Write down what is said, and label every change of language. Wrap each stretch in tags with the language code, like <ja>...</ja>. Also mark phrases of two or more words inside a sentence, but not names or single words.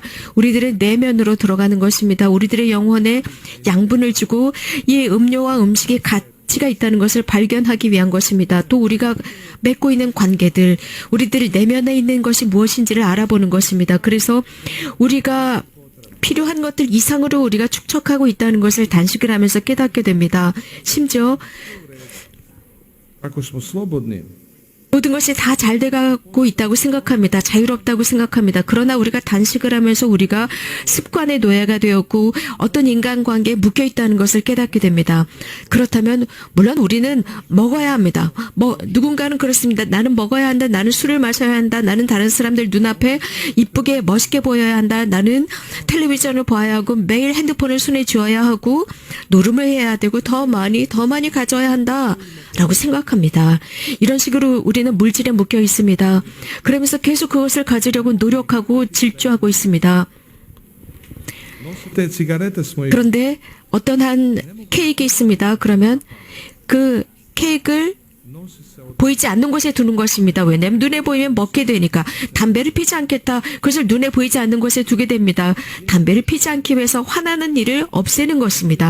<ko>우리들의 내면으로 들어가는 것입니다. 우리들의 영혼에 양분을 주고 이 음료와 음식의 가치가 있다는 것을 발견하기 위한 것입니다. 또 우리가 맺고 있는 관계들, 우리들 내면에 있는 것이 무엇인지를 알아보는 것입니다. 그래서 우리가 필요한 것들 이상으로 우리가 축적하고 있다는 것을 단식을 하면서 깨닫게 됩니다. 심지어</ko> <hr>Ako smo slobodni,</hr> <ko>모든 것이 다 잘 돼가고 있다고 생각합니다. 자유롭다고 생각합니다. 그러나 우리가 단식을 하면서 우리가 습관의 노예가 되었고 어떤 인간관계에 묶여 있다는 것을 깨닫게 됩니다. 그렇다면 물론 우리는 먹어야 합니다. 누군가는 그렇습니다. 나는 먹어야 한다. 나는 술을 마셔야 한다. 나는 다른 사람들 눈앞에 이쁘게 멋있게 보여야 한다. 나는 텔레비전을 봐야 하고 매일 핸드폰을 손에 쥐어야 하고 노름을 해야 되고 더 많이 가져야 한다. 라고 생각합니다. 이런 식으로 우리는 물질에 묶여 있습니다. 그러면서 계속 그것을 가지려고 노력하고 질주하고 있습니다.</ko> <hr>te cigarete smo ih</hr> <ko>그런데 어떤 한 케이크 있습니다. 그러면 그 케이크를 보이지 않는 곳에 두는 것입니다. 왜냐하면 눈에 보이면 먹게 되니까. 담배를 피지 않겠다. 그것을 눈에 보이지 않는 곳에 두게 됩니다. 담배를 피지 않기 위해서 화나는 일을 없애는 것입니다.</ko>